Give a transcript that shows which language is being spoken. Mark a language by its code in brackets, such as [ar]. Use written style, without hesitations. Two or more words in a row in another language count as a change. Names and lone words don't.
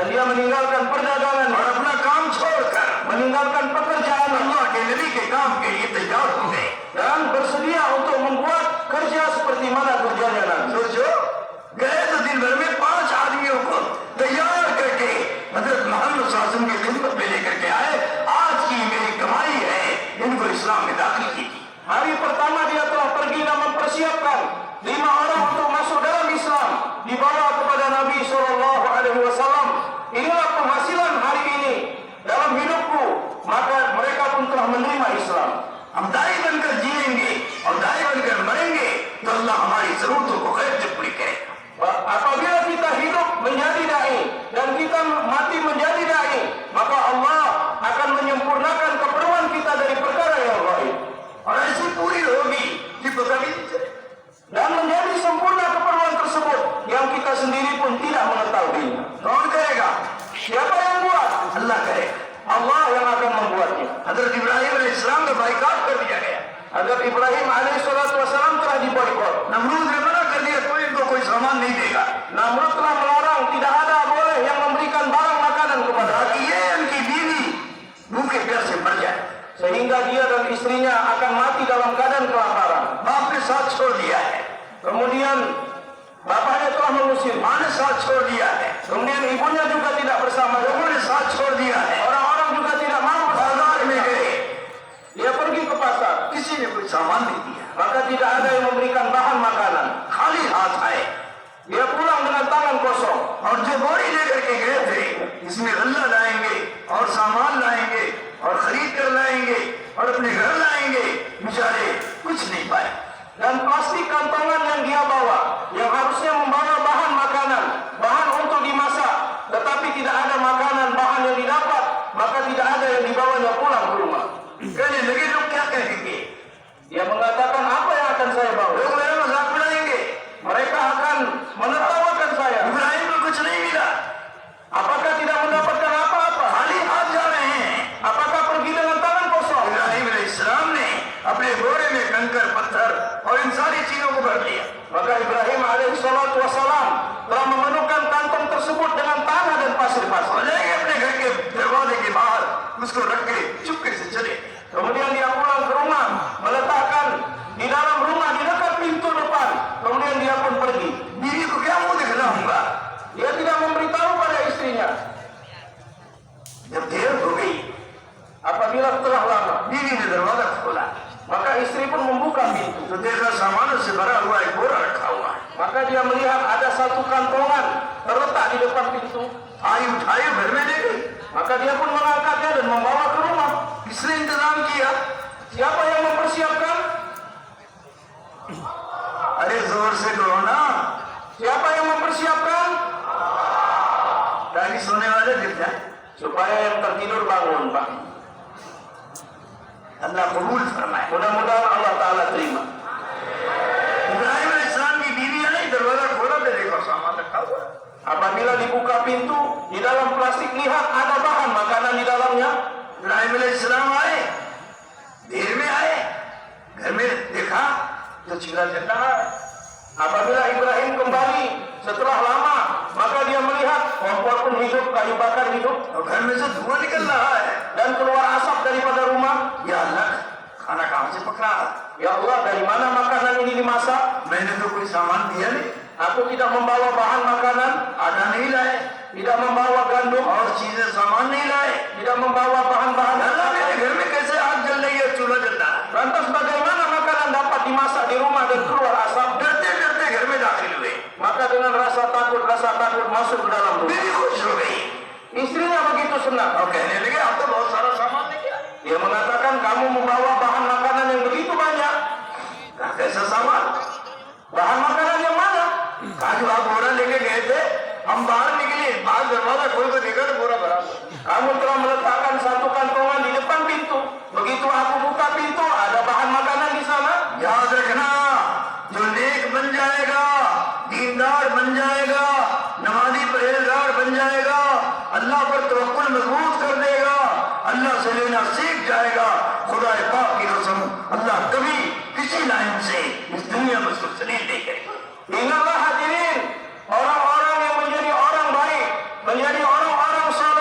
[ms] meninggalkan perdagangan [hi] और अपना काम छोड़कर [ms] meninggalkan pekerjaan [hi] अल्लाह के नबी के काम के लिए तैयार हो गए। [ms] dan bersedia untuk membuat kerja seperti mana kerjanya Nabi. [hi] सोचो, गए तो दिन भर में 5 आदमियों को तैयार करके हजरत मोहम्मद [ar] صلى الله عليه وسلم [hi] की खिदमत में लेकर के आए। आज की मेरी कमाई है, इनको इस्लाम में दाखिल की। [ms] Hari pertama dia telah pergi dan mempersiapkan 5 orang untuk masuk dalam Islam, dibawa kepada Nabi SAW. Inilah penghasilan hari ini dalam hidupku, maka mereka pun telah menerima Islam. [hi] हम दाई बनकर जिएंगे और दाई बनकर मरेंगे तो अल्लाह हमारी जरूरतों को खैर से पूरी करेगा। [ms] Apabila kita hidup menjadi dai dan kita mati menjadi dai, maka Allah akan menyempurnakan keperluan kita dari perkara yang gaib. [hi] और ऐसी पूरी होगी कि पता भी नहीं चले। [ms] Dan menjadi sempurna keperluan tersebut yang kita sendiri pun tidak mengetahuinya. [hi] कौन करेगा? [ms] Siapa yang buat? [hi] अल्लाह करेगा। [ms] Allah yang akan membuatnya. [hi] हजरत इब्राहिम अलैहिस्सलाम का बाइकाट कर दिया गया। [ms] Agar Ibrahim alaihissalam telah diboikot. [hi] नमरूद ने मना कर दिया, कोई इनको कोई सामान नहीं देगा। [ms] Namrud telah melarang, tidak ada boleh yang memberikan barang makanan kepada [hi] ताकि ये उनकी बीवी भूखे प्यासे मर जाए। [ms] sehingga dia dan istrinya akan mati dalam keadaan kelaparan. [hi] बाप ने साथ छोड़ दिया है, [ms] Kemudian bapaknya telah mengusir, [hi] माँ ने साथ छोड़ दिया है, [ms] kemudian ibunya juga tidak bersama, [hi] लोगों ने साथ छोड़ दिया है। [ms] orang-orang juga tidak mau bersama. [hi] बाजार में गए, [ms] Dia pergi ke pasar, [hi] किसी ने कोई सामान नहीं दिया, [ms] maka tidak ada yang memberikan bahan makanan. [hi] खाली हाथ आए। [ms] Dia pulang dengan tangan kosong. [hi] और जो बोरी लेकर के गए थे, इसमें गल्ला लाएंगे और सामान लाएंगे और खरीद कर लाएंगे और अपने घर लाएंगे, बेचारे कुछ नहीं पाए। [ms] Dan plastik kantongan yang dia bawa, yang harusnya membawa bahan makanan, bahan untuk dimasak, tetapi tidak ada makanan, bahan yang didapat, maka tidak ada yang dibawanya pulang ke rumah. [hi] कहने लगे लोग क्या कहेंगे? [ms] Dia mengatakan, apa yang akan saya bawa? [hi] लोग मेरा मजाक उड़ाएंगे। [ms] Mereka akan menertawakan saya. [hi] इब्राहिम को कुछ नहीं मिला, [ms] Apakah tidak mendapatkan apa-apa? [hi] खाली हाथ जा रहे हैं। [ms] Apakah pergi dengan tangan kosong? [hi] इब्राहिम अलैहिस्सलाम ने अपने बोरे में कंकर पत्थर और इन सारी चीजों को भर लिया। [ms] Maka Ibrahim alaihissalam telah memenuhkan kantong tersebut dengan tanah dan pasir-pasir. [hi] और जाएंगे अपने घर के दरवाजे के बाहर उसको रख के चुपके से चले। [ms] Kemudian dia pulang ke rumah, meletakkan di dalam rumah di dekat pintu depan. Kemudian dia pun pergi. [hi] बीवी को क्या मुंह दिखलाऊंगा? [ms] Dia tidak memberitahu pada istrinya. [hi] जब देर हो गई, [ms] Apabila telah lama, [hi] बीवी ने दरवाजा खोला [ms] maka istri pun membuka pintu. [hi] तो देखा सामानों से भरा हुआ एक बोरा रखा हुआ है। [ms] Maka dia melihat ada satu kantongan terletak di depan pintu. [hi] आई उठाई घर में ले गई। [ms] Maka dia pun mengangkatnya dan membawa ke rumah. [hi] किसने इंतजाम किया? [ms] Siapa yang mempersiapkan? [hi] अरे जोर से कहो ना, [ms] Siapa yang mempersiapkan? [hi] ताकि सोने वाले गिर जाए। [ms] Supaya yang tertidur bangun, Pak. [hi] अल्लाह कबूल फरमाए। [ms] Mudah-mudahan Allah Ta'ala terima. [hi] इब्राहिम अलैहिस्सलाम की बीवी ने दरवाजा खोला तो देखो सामान रखा हुआ है। [ms] Apabila dibuka pintu, di dalam plastik lihat ada bahan makanan di dalamnya. [hi] इब्राहिम अलैहिस्सलाम आए, देर में आए, घर में देखा तो चूल्हा जल रहा है। [ms] Apabila Ibrahim kembali setelah lama, maka dia melihat kompor pun hidup, kayu bakar hidup, [hi] और घर में से धुआं निकल रहा है। [ms] dan keluar asap daripada rumah. [ar] يا الله, [hi] खाना कहाँ से पक रहा है? [ar] يا الله, [ms] dari mana makanan ini dimasak? [hi] मैंने तो कोई सामान दिया नहीं, [ms] Aku tidak membawa bahan makanan, [hi] आटा नहीं लाए [ms] tidak membawa gandum, [hi] और चीजें सामान नहीं लाए। [ms] tidak membawa bahan-bahan. [hi] अल्लाह, मेरे घर में कैसे आग जल रही है, चूल्हा जल रहा है? [ms] Lantas bagaimana makanan dapat dimasak di rumah dan keluar asap? [hi] डरते डरते घर में दाखिल हुए। [ms] Maka dengan rasa takut masuk ke dalam rumah. [hi] बीवी खुश हो गई [ms] Istrinya begitu senang. [hi] और कहने लगे आप तो बहुत सारा सामान लेके आए। [ms] Dia mengatakan, kamu membawa bahan makanan yang begitu banyak. [hi] कहा, कैसा सामान? [ms] Bahan makanan yang mana? [hi] कहा, जो आप बोरा लेके गए थे, हम बाहर निकले, बाहर दरवाजा खोल कर देखा तो बोरा भरा हुआ। [ms] Kamu telah meletakkan satu kantongan di depan pintu. Begitu aku buka pintu, ada bahan makanan di sana. [hi] याद रखना, जो नेक बन जाएगा, दीनदार बन जाएगा, नमाजी परहेजगार बन जाएगा, अल्लाह पर तवक्कुल मजबूत कर देगा, अल्लाह से लेना सीख जाएगा, खुदा पाक की कसम, अल्लाह कभी किसी लाइन से इस दुनिया में उसको जलील नहीं करेगा। [ms] Ingatlah hadirin, orang-orang yang menjadi orang baik, menjadi orang-orang